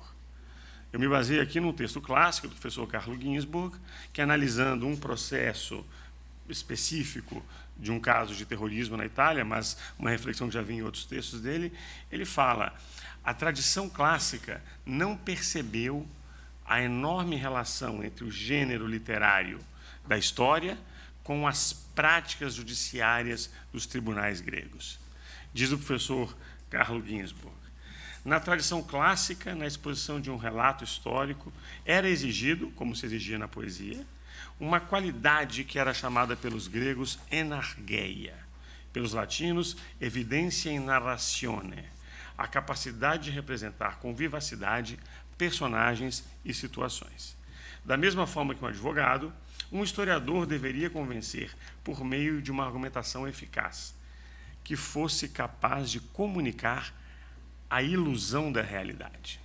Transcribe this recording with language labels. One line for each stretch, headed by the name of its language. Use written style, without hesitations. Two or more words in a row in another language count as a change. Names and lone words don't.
Portuguese: Eu me baseei aqui num texto clássico do professor Carlo Ginzburg, que, analisando um processo específico de um caso de terrorismo na Itália, mas uma reflexão que já vi em outros textos dele, ele fala: a tradição clássica não percebeu a enorme relação entre o gênero literário da história com as práticas judiciárias dos tribunais gregos. Diz o professor Carlo Ginzburg: na tradição clássica, na exposição de um relato histórico, era exigido, como se exigia na poesia, uma qualidade que era chamada pelos gregos enargeia, pelos latinos
Latin: evidencia in narratione,
Portuguese: a capacidade de representar com vivacidade personagens e situações. Da mesma forma que um advogado, um historiador deveria convencer por meio de uma argumentação eficaz, que fosse capaz de comunicar a ilusão da realidade.